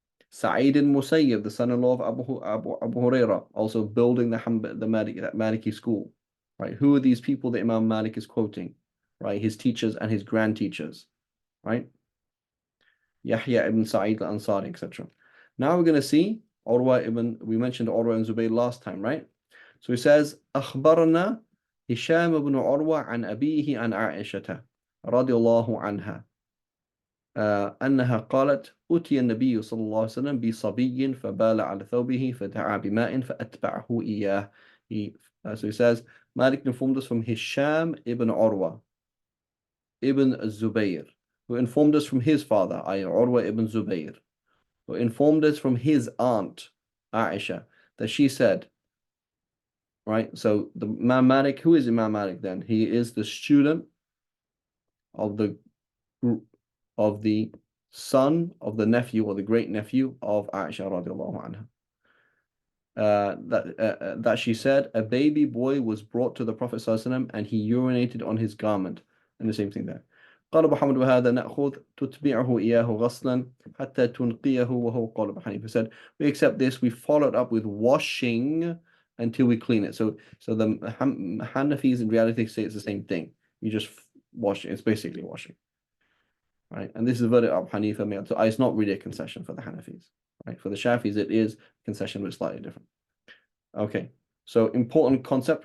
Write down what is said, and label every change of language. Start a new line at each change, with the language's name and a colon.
English: Sa'id al-Musayyib, the son-in-law of Abu Huraira, also building the Maliki school, right? Who are these people that Imam Malik is quoting, right? His teachers and his grand teachers, right? Yahya ibn Sa'id al-Ansari, etc. Now we're going to see we mentioned Urwa and Zubayr last time, right? So he says,
Arabic: أخبرنا هشام بن عروة عن أبيه عن عائشة رضي الله عنها أنها قالت أتي النبي صلى الله عليه وسلم بصبي فبال على ثوبه فدعا بماء فأتبعه إياه.
English: So he says, Malik informed us from Hisham ibn Urwa ibn Zubayr, who informed us from his father, Urwa ibn Zubayr, who informed us from his aunt, Aisha, that she said, right? So the Imam Malik, who is Imam Malik then? He is the student of the son of the nephew or the great nephew of Aisha radiallahu anha. That she said a baby boy was brought to the Prophet ﷺ and he urinated on his garment. And the same thing there.
Arabic: قال محمد وهذا نأخذ تتبعه إياه غسلا حتى تنقيه وهو قول أبي حنيفة.
English: Said we accept this, we follow it up with washing until we clean it. So the Hanafis in reality say it's the same thing. You just wash it. It's basically washing, right? And this is verdict of Hanifa. So it's not really a concession for the Hanafis, right? For the Shafis, it is a concession, but slightly different. Okay, so important concept.